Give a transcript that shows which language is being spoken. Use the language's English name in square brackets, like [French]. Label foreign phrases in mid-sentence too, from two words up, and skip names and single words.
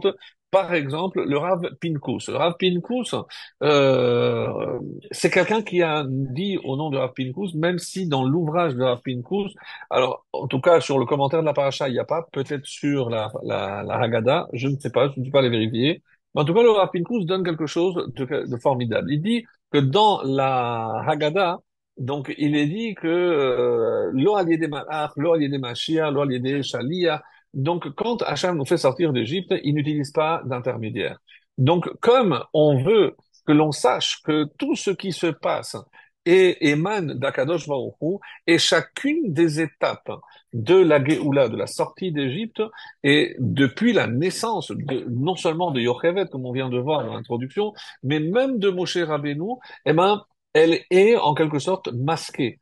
[French] Par exemple, le Rav Pinkus. Le Rav Pinkus, euh, c'est quelqu'un qui a dit au nom de Rav Pinkus, même si dans l'ouvrage de Rav Pinkus, alors en tout cas sur le commentaire de la paracha, il n'y a pas, peut-être sur la Haggadah, je ne sais pas, je ne suis pas allé vérifier. En tout cas, le Rav Pinkus donne quelque chose de formidable. Il dit que dans la Haggadah, donc il est dit que [Hebrew] לא על ידי מלאך לא על ידי משיח לא על ידי שליח. [French] Donc quand Hachem nous fait sortir d'Égypte, il n'utilise pas d'intermédiaire. Donc comme on veut que l'on sache que tout ce qui se passe émane d' [Hebrew] הקדוש ברוך הוא, [French] et chacune des étapes de la Géoula, de la sortie d'Égypte, et depuis la naissance non seulement de Yocheved, comme on vient de voir dans l'introduction, mais même de Moshe Rabbeinu, eh ben, elle est en quelque sorte masquée.